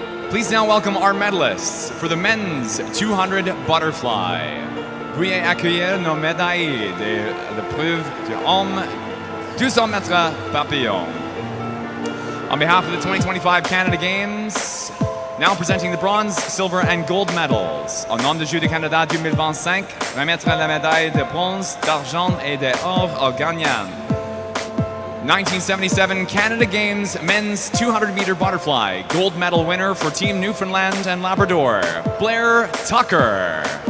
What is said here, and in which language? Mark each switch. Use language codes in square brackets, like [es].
[en] Please now welcome our medalists for the men's 200 butterfly. [fr] Veuillez accueillir nos médailles de l'épreuve de homme 200 mètres papillon. [en] On behalf of the 2025 Canada Games, now presenting the bronze, silver, and gold medals. [fr] Au nom du Jeux du Canada 2025, remettre la médaille de bronze, d'argent et d'or au gagnant. [en] 1977 Canada Games men's 200-meter butterfly, gold medal winner for Team Newfoundland and Labrador, Blair Tucker.